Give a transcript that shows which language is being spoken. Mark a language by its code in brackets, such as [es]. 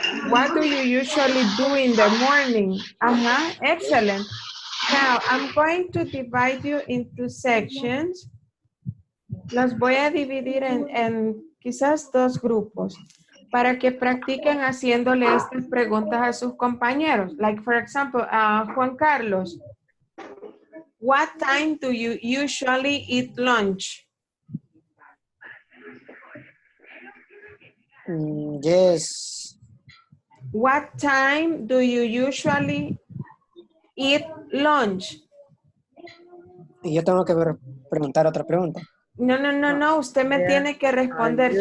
[en] What do you usually do in the morning? Excellent. Now, I'm going to divide you into sections. [es] Los voy a dividir en quizás 2 grupos para que practiquen haciéndole estas preguntas a sus compañeros. [en] Like, for example, Juan Carlos, what time do you usually eat lunch? Yes. What time do you usually eat lunch? [es] Y yo tengo que preguntar otra pregunta. No, usted me tiene que responder.